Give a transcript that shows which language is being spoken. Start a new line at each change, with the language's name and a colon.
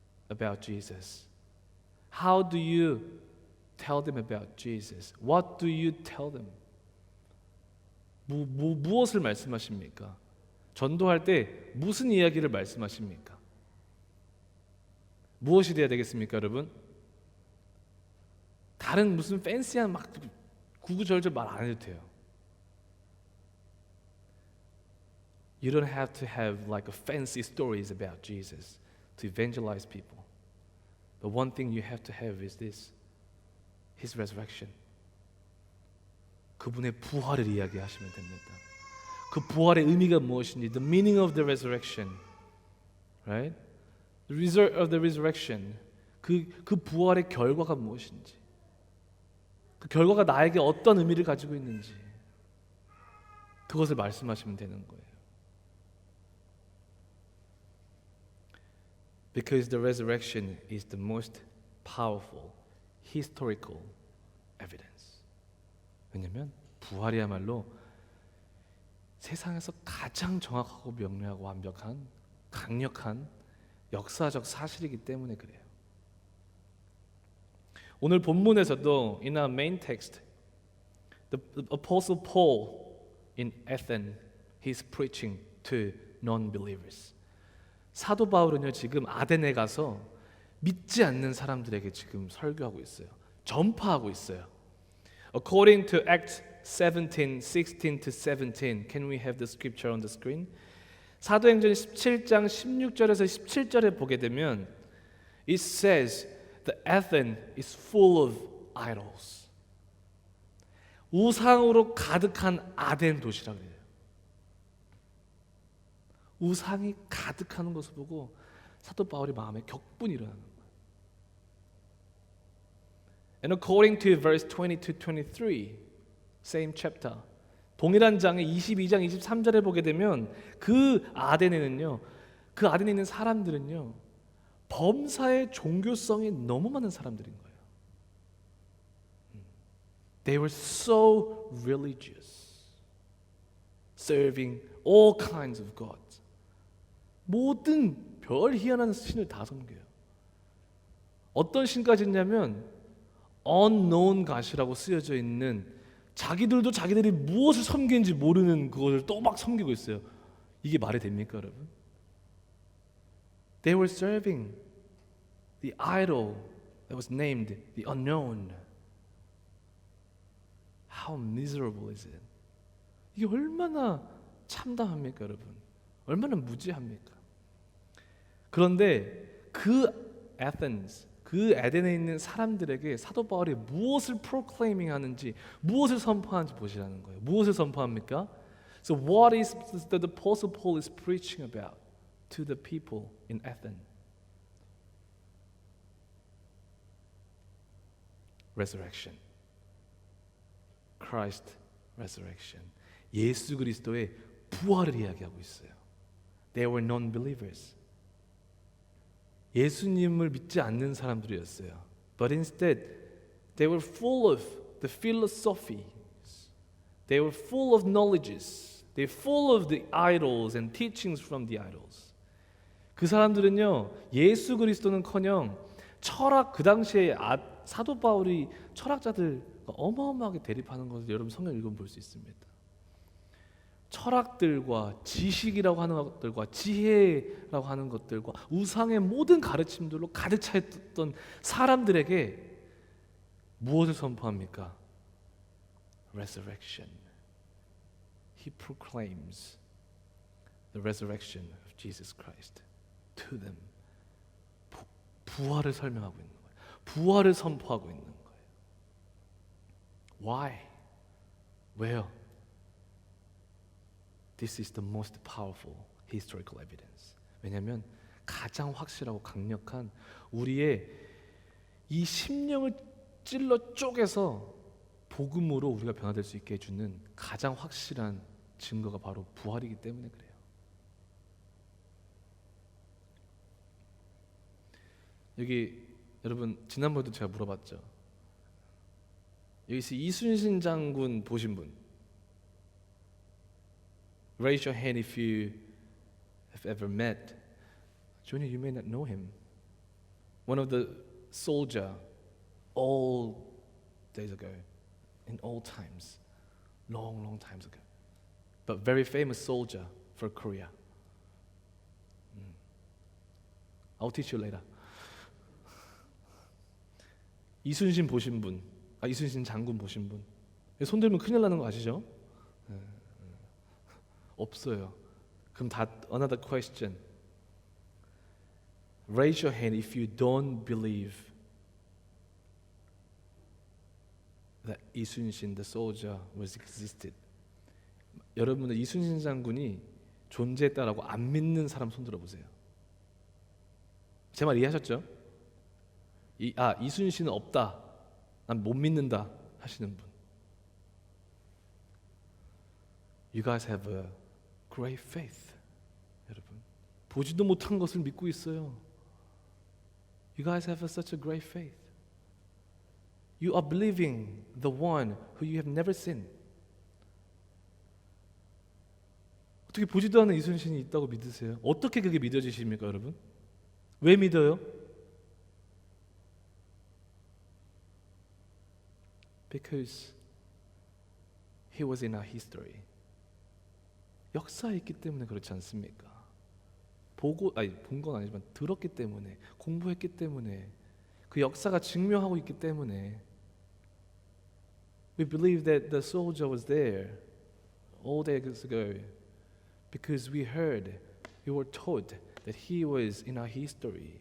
English: About Jesus. How do you tell them about Jesus? What do you tell them?
Korean: 무엇을 말씀하십니까? 전도할 때 무슨 이야기를 말씀하십니까? 무엇이 돼야 되겠습니까, 여러분? 다른 무슨 팬시한 막 구구절절 말 안 해도 돼요.
English: You don't have to have like a fancy stories about Jesus to evangelize people. But one thing you have to have is this, His resurrection.
Korean: 그분의 부활을 이야기하시면 됩니다. 그 부활의 의미가 무엇인지,
English: the meaning of the resurrection, right? The result of the resurrection.
Korean: 그 부활의 결과가 무엇인지, 그 결과가 나에게 어떤 의미를 가지고 있는지 그것을 말씀하시면 되는 거예요.
English: Because the resurrection is the most powerful historical evidence.
Korean: 왜냐하면 부활이야말로 세상에서 가장 정확하고 명료하고 완벽한 강력한 역사적 사실이기 때문에 그래요. 오늘 본문에서도
English: in our main text, the Apostle Paul in Athens, he's preaching to non-believers.
Korean: 사도 바울은요 지금 아덴에 가서 믿지 않는 사람들에게 지금 설교하고 있어요. 전파하고 있어요.
English: According to Acts 17, 16 to 17, can we have the scripture on the screen?
Korean: 사도행전 17장 16절에서 17절에 보게 되면
English: it says the Athens is full of idols.
Korean: 우상으로 가득한 아덴 도시라고 해요. 우상이 가득하는 것을 보고 사도 바울의 마음에 격분이 일어나는 거예요.
English: And according to verse 20 to 23, same chapter,
Korean: 동일한 장의 22장 23절에 보게 되면 그 아덴에는요, 그 아덴에 있는 사람들은요, 범사의 종교성이 너무 많은 사람들인 거예요.
English: They were so religious, serving all kinds of gods.
Korean: 모든 별 희한한 신을 다 섬겨요. 어떤 신까지 있냐면 unknown god이라고 쓰여져 있는 자기들도 자기들이 무엇을 섬기는지 모르는 그것을 또 막 섬기고 있어요. 이게 말이 됩니까, 여러분?
English: They were serving the idol that was named the unknown. How miserable is it?
Korean: 이게 얼마나 참담합니까, 여러분? 얼마나 무지합니까? 그런데 그 Athens, 그 에덴에 있는 사람들에게 사도 바울이 무엇을 proclaiming 하는지, 무엇을 선포하는지 보시라는 거예요. 무엇을 선포합니까?
English: So what is that the Apostle Paul is preaching about to the people in Athens? Resurrection. Christ resurrection.
Korean: 예수 그리스도의 부활을 이야기하고 있어요.
English: They were non-believers.
Korean: 예수님을 믿지 않는 사람들이었어요.
English: But instead, they were full of the philosophies. They were full of knowledges. They were full of the idols and teachings from the idols.
Korean: 그 사람들은요, 예수 그리스도는커녕 철학, 그 당시에 사도 바울이 철학자들 어마어마하게 대립하는 것을 여러분 성경 읽으면 볼 수 있습니다. 철학들과 지식이라고 하는 것들과 지혜라고 하는 것들과 우상의 모든 가르침들로 가득 차 있던 사람들에게 무엇을 선포합니까?
English: Resurrection. He proclaims the resurrection of Jesus Christ to them.
Korean: 부활을 설명하고 있는 거예요. 부활을 선포하고 있는 거예요.
English: Why?
Korean: 왜요?
English: This is the most powerful historical evidence.
Korean: 왜냐하면 가장 확실하고 강력한 우리의 이 심령을 찔러 쪼개서 복음으로 우리가 변화될 수 있게 해주는 가장 확실한 증거가 바로 부활이기 때문에 그래요. 여기 여러분 지난번에도 제가 물어봤죠. 여기서 이순신 장군 보신 분?
English: Raise your hand if you have ever met. Junior, you may not know him. One of the soldier, old days ago, in old times, long times ago, but very famous soldier for Korea. I'll teach you later.
Korean: 이순신 보신 분, 이순신 장군 보신 분. 손 들면 큰일 나는 거 아시죠? 없어요. 그럼 다
English: another question. Raise your hand if you don't believe that 이순신 the soldier was existed.
Korean: 여러분은 이순신 장군이 존재했다라고 안 믿는 사람 손 들어 보세요. 제 말 이해하셨죠? 이순신은 없다, 난 못 믿는다 하시는 분,
English: You guys have a great faith.
Korean: 여러분, 보지도 못한 것을 믿고 있어요.
English: You guys have such a great faith. You are believing the one who you have never seen.
Korean: 어떻게 보지도 않은 이순신이 있다고 믿으세요? 어떻게 그게 믿어지십니까, 여러분? 왜 믿어요?
English: Because he was in our history.
Korean: 역사에 있기 때문에 그렇지 않습니까? 본 건 아니지만 들었기 때문에, 공부했기 때문에, 그 역사가 증명하고 있기 때문에
English: We believe that the soldier was there all days ago because we were told that he was in our history.